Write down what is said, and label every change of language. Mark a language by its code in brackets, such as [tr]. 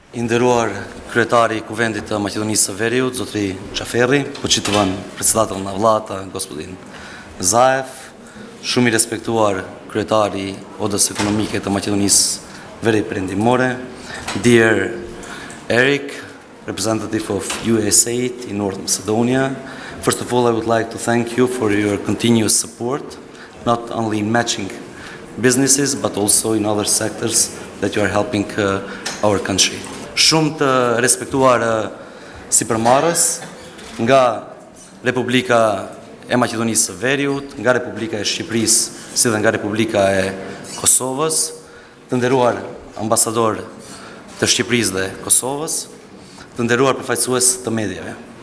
[sq] I nderuar kryetari i Kuvendit të Maqedonisë së Veriut, zotri Xhaferri, [mk] poçitovan председател на влада, господин [sq] Zaev, shumë I respektuar kryetari Odës Ekonomike të Maqedonisë Veriut Perëndimore, [en] dear Eric, representative of USAID in North Macedonia. First of all, I would like to thank you for your continuous support, not only in matching businesses, but also in other sectors that you are helping our country. [sq] Shumë të respektuar sipërmarrës nga Republika e Maqedonisë së Veriut, nga Republika e Shqipërisë, si dhe nga Republika e Kosovës, të nderuar ambasador të Shqipërisë dhe Kosovës, të nderuar përfaqësues të mediave.